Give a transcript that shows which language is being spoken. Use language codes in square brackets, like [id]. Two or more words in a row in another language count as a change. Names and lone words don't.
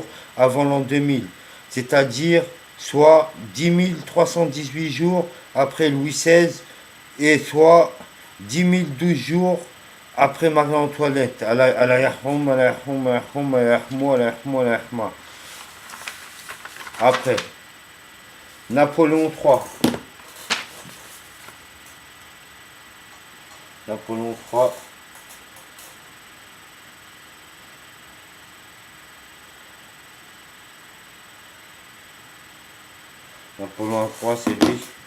[fr] avant l'an 2000, c'est-à-dire soit 10 318 jours après Louis XVI et soit 10 012 jours Après Marie-Antoinette, [ar] الله يرحم، الله يرحم، الله يرحم، الله يرحمه، الله يرحمه، الله يرحمها. [fr] Après, Napoléon III. Napoléon III. Napoléon III, c'est lui.